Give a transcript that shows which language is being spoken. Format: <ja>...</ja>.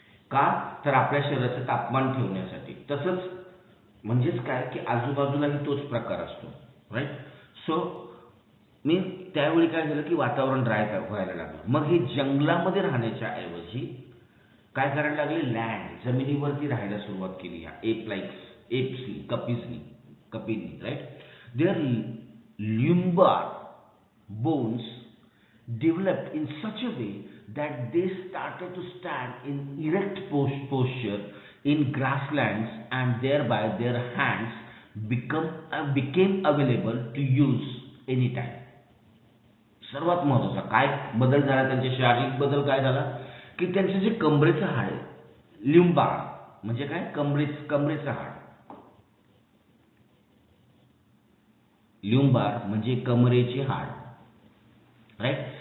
<mr>का तर आपल्या शरीराचं तापमान ठेवण्यासाठी. तसंच म्हणजेच काय की आजूबाजूलाही तोच प्रकार असतो. राईट. सो त्यावेळी काय झालं की वातावरण ड्राय व्हायला लागलं. मग हे जंगलामध्ये राहण्याच्या ऐवजी काय करायला लागले, लँड, जमिनीवरती राहायला सुरुवात केली ह्या एप्सनी, कपींनी. Right.</mr> <en>There lumbar bones developed in such a way that they started to stand in erect posture in grasslands, and thereby their hands became available to use anytime.</en> <mr>सर्वात महत्त्वाचा काय बदल झाला, त्यांचे शारीरिक बदल काय झाला की त्यांचे जे कमरेचं हाड आहे, ल्युम्बार म्हणजे काय, कमरेचं हाड. ल्युम्बार म्हणजे कमरेचे हाड. राईट.</mr>